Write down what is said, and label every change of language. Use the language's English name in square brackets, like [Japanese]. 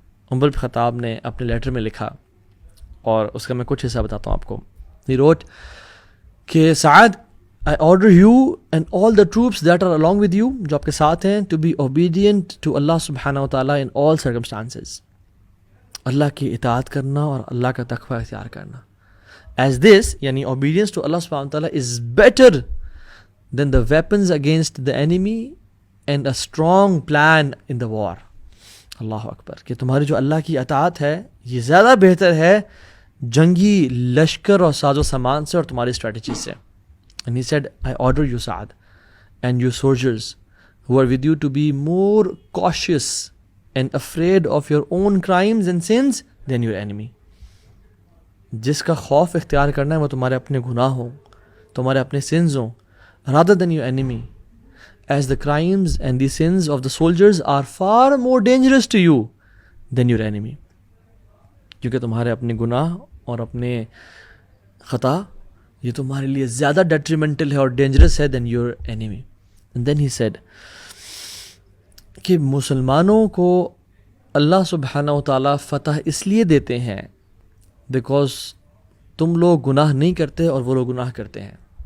[Urdu] عمر بن خطاب نے اپنے لیٹر میں لکھا، اور اس کا میں کچھ حصہ بتاتا ہوں آپ کو۔ [English] He wrote کہ Saad I order you and all the troops that are along with you، [Urdu] جو آپ کے ساتھ ہیں، [English] to be obedient to Allah subhanahu wa ta'ala in all circumstances۔ [Urdu] اللہ کی اطاعت کرنا اور اللہ کا تقوی اختیار کرنا. [English] As this, یعنی obedience to Allah subhanahu wa ta'ala is better than the weapons against the enemy and a strong plan in the war. [Arabic] اللہ اکبر. [Urdu] کہ تمہاری جو اللہ کی اطاعت ہے یہ زیادہ بہتر ہے جنگی لشکر اور ساز و سامان سے اور تمہاری اسٹریٹجی سے. [English] And he said, I order you, Sa'ad, and you soldiers who are with you to be more cautious and afraid of your own crimes and sins than your enemy. [Urdu] جس کا خوف اختیار کرنا ہے وہ تمہارے اپنے [English] گناہ [Urdu] ہوں, [English] تمہارے اپنے sins ہوں, rather than your enemy, as the crimes and the sins of the soldiers are far more dangerous to you than your enemy. [Urdu] کیونکہ تمہارے اپنے گناہ اور اپنے خطا یہ تمہارے لیے زیادہ ڈیٹریمنٹل ہے اور ڈینجرس ہے [English] Than your enemy. And then he said [Urdu] کہ مسلمانوں کو اللہ سبحانہ و تعالیٰ فتح اس لیے دیتے ہیں بیکاز تم لوگ گناہ نہیں کرتے اور وہ لوگ گناہ کرتے ہیں.